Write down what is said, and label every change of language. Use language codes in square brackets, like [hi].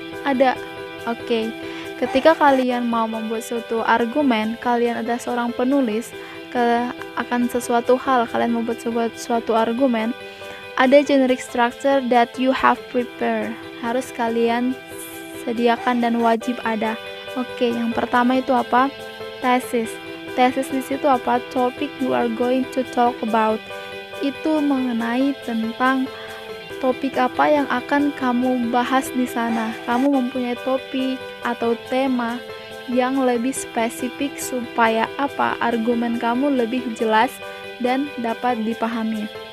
[id] Ada. Oke. Ketika kalian mau membuat suatu argumen, kalian ada seorang penulis akan sesuatu hal, kalian membuat suatu argumen, ada [en] generic structure that you have prepared. [id] Harus kalian sediakan dan wajib ada. Oke, yang pertama itu apa? Thesis. Thesis di situ apa? [en] Topic you are going to talk about. [id] Itu mengenai tentang topik apa yang akan kamu bahas di sana. Kamu mempunyai topik atau tema yang lebih spesifik supaya apa? Argumen kamu lebih jelas dan dapat dipahami.